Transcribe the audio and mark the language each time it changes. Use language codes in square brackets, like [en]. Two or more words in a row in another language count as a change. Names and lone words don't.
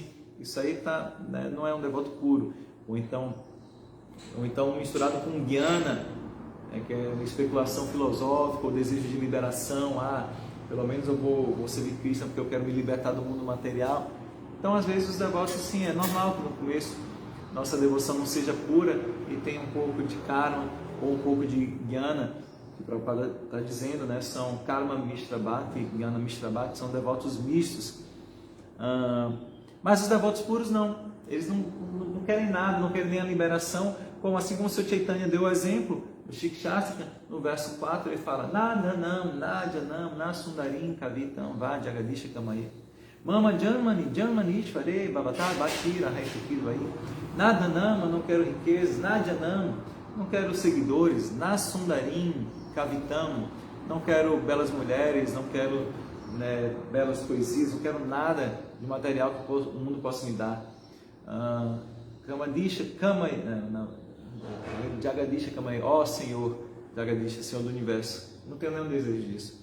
[pt] Isso aí não é um devoto puro. Ou então misturado com jnana, que é uma especulação filosófica, o desejo de liberação, pelo menos eu vou servir Krishna porque eu quero me libertar do mundo material. Então, às vezes, os devotos, sim, é normal que no começo nossa devoção não seja pura e tenha um pouco de karma ou um pouco de jnana, que o Prabhupada está dizendo, né? [sa] São कर्ममिश्र भक्ति ज्ञानमिश्र भक्ति, [pt] são devotos mistos. Mas os devotos puros não, eles não querem nada, não querem nem a liberação, assim como o Sr. Chaitanya deu o exemplo, no Shikshastra, no verso 4, ele fala: [sa] न धनं न जनं न सुन्दरीं कवितां वा जगदीश कामये. मम जन्मनि ईश्वरे भवताद् भक्तिरहैतुकी त्वयि. Nadanam, [pt] eu não quero riquezas. Nadjanam, não quero seguidores. [sa] न सुन्दरीं कवितां, [pt] não quero belas mulheres, não quero belas poesias, não quero nada de material que o mundo possa me dar. [sa] कामये जगदीश कामये, [pt] ó Senhor Jagadisha, Senhor do Universo, não tenho nenhum desejo disso.